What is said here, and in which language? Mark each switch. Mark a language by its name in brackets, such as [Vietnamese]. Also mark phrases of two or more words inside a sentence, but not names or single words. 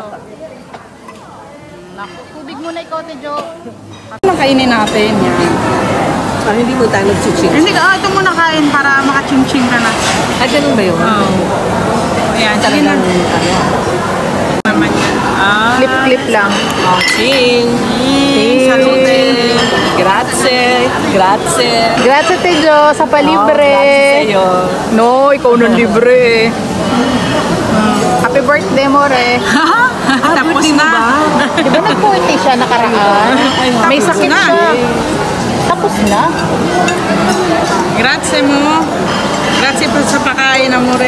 [Filipino] Naku, tubig muna ikaw, Ate Jo. Ano kainin natin yan? Hindi mo tayo nag-chiching. Hindi ka, ito muna kain para makaching-ching ka na. Ay, ganun ba yun? Oo. Ayan, sige na. Naman yan. Clip-clip lang. Oh, ching! Salute! [Italian] Grazie! Grazie! [Filipino] Grazie, Te Jo, sa palibre. Grazie sa'yo. No, ikaw nang libre. [English] Happy birthday, [Filipino] more. Tapos na. Di ba nag-40 siya nakaraan? May Tapos sakit na. siya. Tapos na. Grazie mo. Grazie po sa pakain, amore.